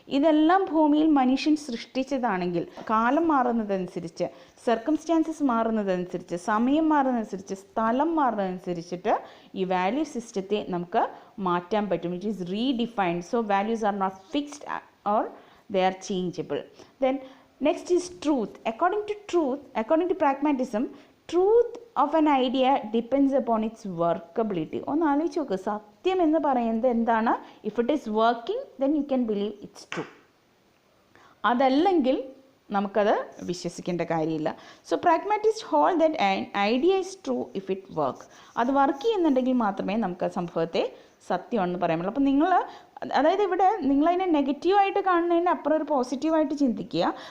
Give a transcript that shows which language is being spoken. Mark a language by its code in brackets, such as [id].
[ml] ഇതെല്ലാം ഭൂമിയിൽ മനുഷ്യൻ സൃഷ്ടിച്ചതാണെങ്കിൽ കാലം മാറുന്നതനുസരിച്ച്, സർക്കംസ്റ്റാൻസസ് മാറുന്നതനുസരിച്ച്, സമയം മാറുന്നതനുസരിച്ച്, സ്ഥലം മാറുന്നതനുസരിച്ചിട്ട് ഈ വാല്യൂ സിസ്റ്റത്തെ നമുക്ക് മാറ്റാൻ പറ്റും. [en] It is redefined. So values are not fixed or they are changeable. Then next is truth. According to pragmatism, truth of an idea depends upon its workability. [ml] ഒന്ന് ആലോചിച്ച് നോക്ക്, സത്യം എന്ന് പറയുന്നത് എന്താണ്? [en] If it is working then you can believe it's true. [ml] അതല്ലെങ്കിൽ നമുക്കത് വിശ്വസിക്കേണ്ട കാര്യമില്ല. [en] So pragmatist hold that an idea is true if it work. [ml] അത് വർക്ക് ചെയ്യുന്നുണ്ടെങ്കിൽ മാത്രമേ നമുക്ക് ആ സംഭവത്തെ സത്യമാണെന്ന് പറയാൻ പറ്റുള്ളൂ. അപ്പോൾ നിങ്ങൾ, അതായത് ഇവിടെ നിങ്ങളതിനെ നെഗറ്റീവായിട്ട് കാണുന്നതിന് അപ്പുറം ഒരു പോസിറ്റീവായിട്ട് ചിന്തിക്കുക.